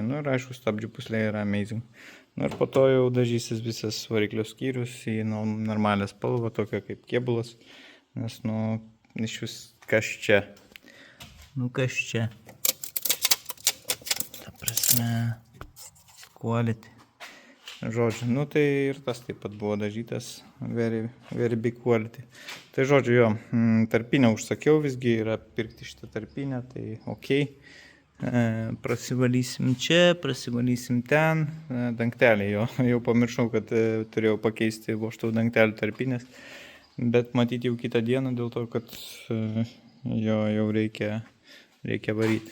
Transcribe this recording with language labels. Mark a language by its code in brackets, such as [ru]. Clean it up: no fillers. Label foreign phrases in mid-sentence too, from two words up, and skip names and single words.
[lt] Ir aišku, stabdžių pūslė yra amazing. Ir po to jau dažysis visas variklio skyrius į normalią spalvą, tokią kaip kėbulas. Nes, iš vis kas čia. Kas čia. Ta prasme, quality. Žodžiu, tai ir tas taip pat buvo dažytas, [en] very big quality. [lt] Tai žodžiu, jo, tarpinę užsakiau, visgi yra pirkti šitą tarpinę, tai okei. Prasivalysim čia, prasivalysim ten. Dangtelį jau pamiršau, kad turėjau pakeisti vožtuvų dangtelį tarpinės. Bet matyti jau kitą dieną dėl to, kad jau reikia varyti.